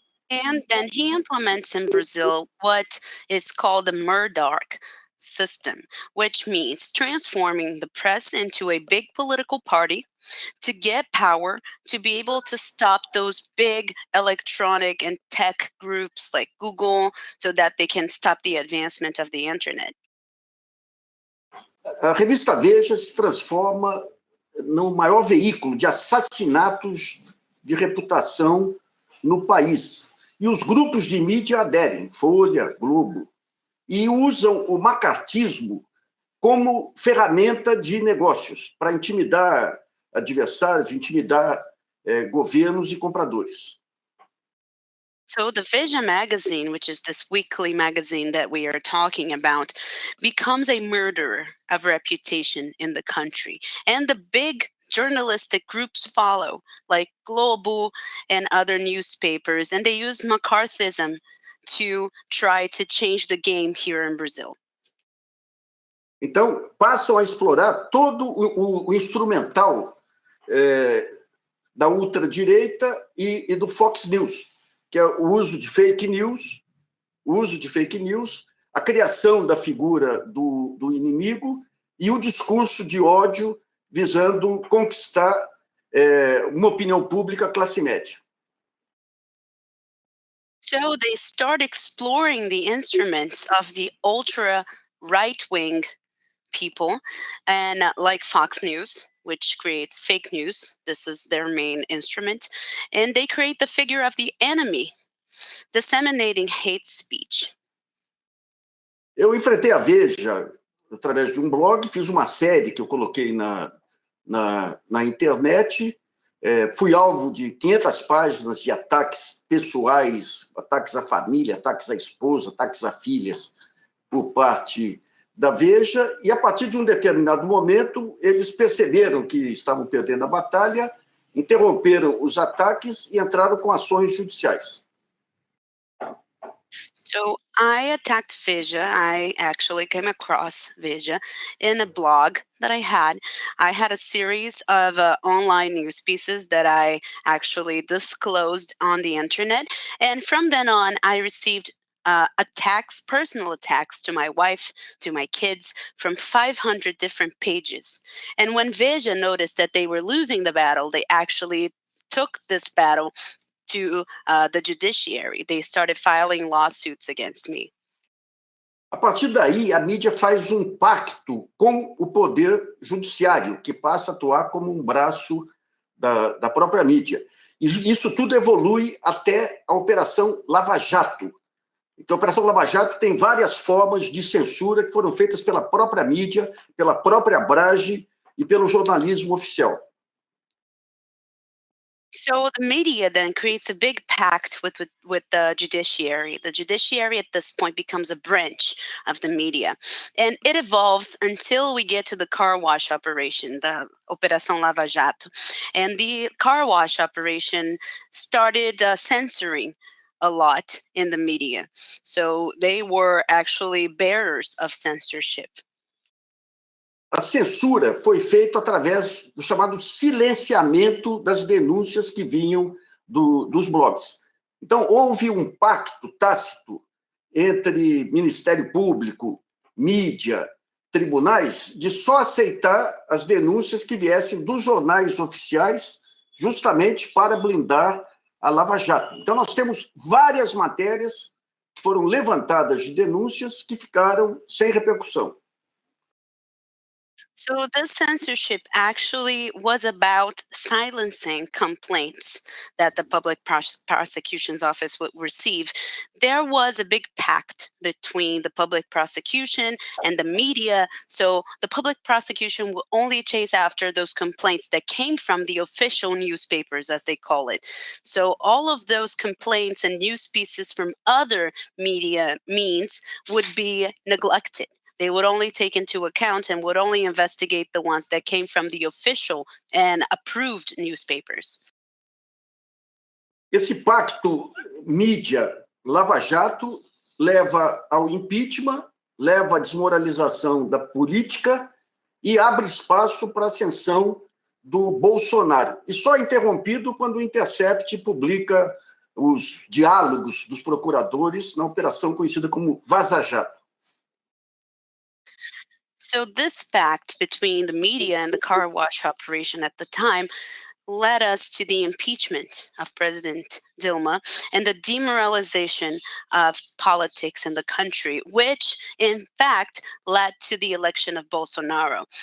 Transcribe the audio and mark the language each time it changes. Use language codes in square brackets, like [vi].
[en] And then he implements in Brazil what is called the Murdoch system, which means transforming the press into a big political party to get power, to be able to stop those big electronic and tech groups like Google so that they can stop the advancement of the internet. [pt] A revista Veja se transforma no maior veículo de assassinatos de reputação no país. E os grupos de mídia aderem, Folha, Globo, e usam o macartismo como ferramenta de negócios para intimidar adversários, intimidar governos e compradores. [en] So the Veja magazine, which is this weekly magazine that we are talking about, becomes a murderer of reputation in the country. And the big journalistic groups follow, like Globo and other newspapers, and they use McCarthyism to try to change the game here in Brazil. [pt] Então, passam a explorar todo o instrumental da ultradireita e do Fox News, que é o uso de fake news o uso de fake news, a criação da figura do inimigo e o discurso de ódio visando conquistar uma opinião pública classe média. [en] So they start exploring the instruments of the ultra right-wing people, and like Fox News, which creates fake news. This is their main instrument. And they create the figure of the enemy, disseminating hate speech. [pt] Eu enfrentei a Veja através de um blog, fiz uma série que eu coloquei na internet, fui alvo de 500 páginas de ataques pessoais, ataques à família, ataques à esposa, ataques a filhas, por parte da Veja, e a partir de um determinado momento, eles perceberam que estavam perdendo a batalha, interromperam os ataques e entraram com ações judiciais. [en] So I attacked Veja. I actually came across Veja in a blog that I had. I had a series of online news pieces that I actually disclosed on the internet. And from then on, I received attacks, personal attacks to my wife, to my kids, from 500 different pages. And when Veja noticed that they were losing the battle, they actually took this battle to the judiciary. They started filing lawsuits against me. [pt] A partir daí, a mídia faz um pacto com o poder judiciário, que passa a atuar como um braço da própria mídia. E isso tudo evolui até a Operação Lava Jato. Então, a Operação Lava Jato tem várias formas de censura que foram feitas pela própria mídia, pela própria Brage e pelo jornalismo oficial. [en] So the media then creates a big pact with the judiciary. The judiciary at this point becomes a branch of the media. And it evolves until we get to the car wash operation, the Operação Lava Jato. And the car wash operation started censoring a lot in the media. So they were actually bearers of censorship. [pt] A censura foi feita através do chamado silenciamento das denúncias que vinham dos blogs. Então, houve um pacto tácito entre Ministério Público, mídia, tribunais, de só aceitar as denúncias que viessem dos jornais oficiais, justamente para blindar a Lava Jato. Então, nós temos várias matérias que foram levantadas de denúncias que ficaram sem repercussão. [en] So this censorship actually was about silencing complaints that the public prosecution's office would receive. There was a big pact between the public prosecution and the media. So the public prosecution will only chase after those complaints that came from the official newspapers, as they call it. So all of those complaints and news pieces from other media means would be neglected. They would only take into account and would only investigate the ones that came from the official and approved newspapers. [pt] Esse pacto mídia-Lava Jato leva ao impeachment, leva à desmoralização da política e abre espaço para a ascensão do Bolsonaro. E só é interrompido quando o Intercept publica os diálogos dos procuradores na operação conhecida como Vaza Jato. [en] So this pact between the media and the car wash operation at the time led us to the impeachment of President Dilma and the demoralization of politics in the country, which in fact led to the election of Bolsonaro.